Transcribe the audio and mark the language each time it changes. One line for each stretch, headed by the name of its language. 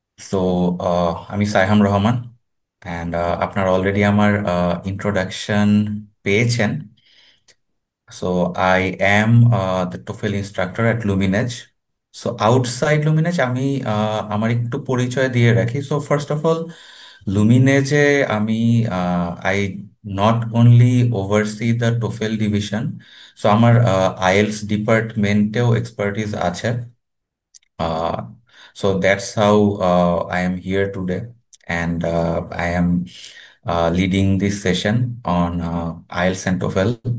Bangla: So, আমি Saiham Rahman,
English: and
Bangla: আপনারা already আমার ইন্ট্রোডাকশন পেয়েছেন।
English: So, I am the TOEFL instructor at Luminage. So, outside Luminage,
Bangla: আমি আমার একটু পরিচয় দিয়ে রাখি।
English: So, first of all, Luminage আমি I not only oversee the TOEFL division, so
Bangla: আমার IELTS ডিপার্টমেন্টেও এক্সপার্টিস আছে।
English: Uh, so that's how I am here today, and I am leading this session on IELTS and TOEFL.